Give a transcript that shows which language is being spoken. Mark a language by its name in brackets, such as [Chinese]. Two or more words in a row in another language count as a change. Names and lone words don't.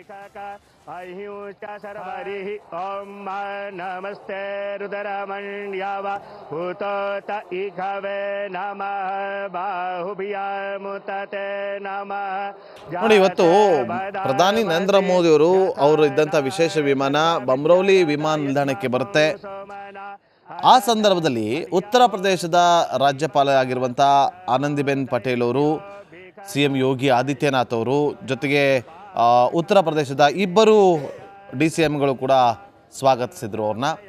[Sanskrit] हरिः ॐ नमस्ते रुद्रमण्यव भूतोत इघवे नमः बाहुभ्यामुतते नमः [Kannada] ನೋಡಿ, ಇವತ್ತು ಪ್ರಧಾನಿ ನರೇಂದ್ರ ಮೋದಿ ಅವರು ಇದ್ದಂಥ ವಿಶೇಷ ವಿಮಾನ ಬಮ್ರೌಲಿ ವಿಮಾನ ನಿಲ್ದಾಣಕ್ಕೆ ಬರುತ್ತೆ. ಆ ಸಂದರ್ಭದಲ್ಲಿ ಉತ್ತರ ಪ್ರದೇಶದ ರಾಜ್ಯಪಾಲ ಆಗಿರುವಂಥ ಆನಂದಿಬೆನ್ ಪಟೇಲ್ ಅವರು, CM ಯೋಗಿ ಆದಿತ್ಯನಾಥ್ ಅವರು, ಜೊತೆಗೆ ಉತ್ತರ ಪ್ರದೇಶದ ಇಬ್ಬರು DCMಗಳು ಕೂಡ ಸ್ವಾಗತಿಸಿದ್ರು ಅವ್ರನ್ನ.